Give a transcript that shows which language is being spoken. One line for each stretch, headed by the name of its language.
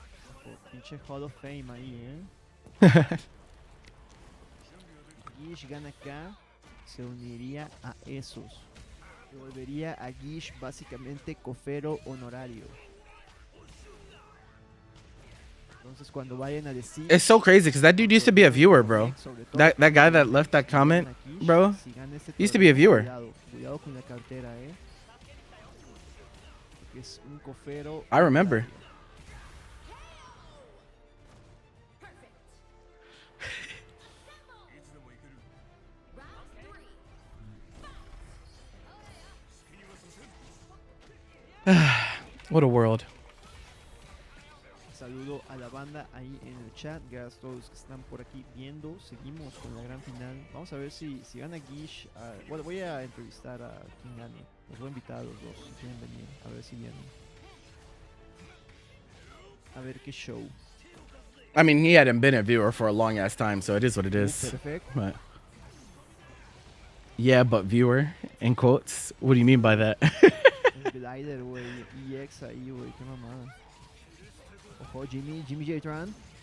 Spanish: Ojo, pinche Hall of Fame ahí, Gish gana acá, se uniría a esos. Se volvería a Gish básicamente cofero honorario. Entonces cuando vayan a decir...
English: It's so crazy because that dude used to be a viewer, bro. That guy that left that comment, bro, used to be a viewer.
Spanish: Cuidado con la cartera, Porque es un cofero.
English: I remember. Perfect. Round three. What a world.
Spanish: Saludo a la banda ahí en el chat. Gracias a todos los que están por aquí viendo. Seguimos con la gran final. Vamos a ver si gana Gish. Bueno, voy a entrevistar a quien gane. Los voy a invitar a los dos si quieren venir. A ver si vienen. A ver qué show.
English: I mean, he hadn't been a viewer for a long ass time, so it is what it is. Perfect. But yeah, but viewer in quotes. What do you mean by that?
Spanish: El glider, güey. EX ahí, güey. Qué mamada. Ojo, Jimmy J. Tran.